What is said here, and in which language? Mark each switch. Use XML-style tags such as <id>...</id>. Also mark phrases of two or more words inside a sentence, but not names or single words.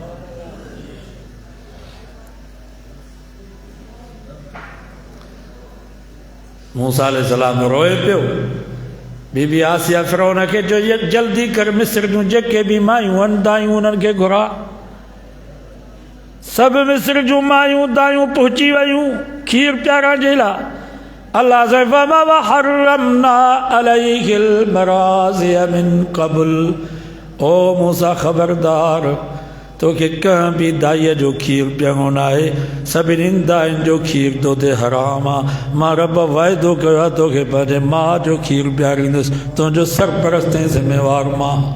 <sd>मूसा अलैहिस्सलाम रोए पियो। बीबी आसिया फ़िरौन खे जो जल्दी कर मिस्र जूं जेके बि मायूं आहिनि दायूं उन्हनि खे घुरा। सभु मिस्र जूं मायूं दायूं पहुची वयूं खीर प्यारण जे लाइ। अल्लाह से</sd> <ar>وما حرمنا عليه المراضع من قبل,</ar> <sd>ओ मूसा ख़बरदार तोखे कंहिं बि दाईअ जो खीर पीअणो न आहे, सभिनी दायुनि जो खीर तो ते हराम आहे। मां रब वाइदो कयो आहे तोखे पंहिंजे माउ जो खीर पीआरींदुसि, तुंहिंजो सरपरस्त ऐं ज़िम्मेवार मां।</sd>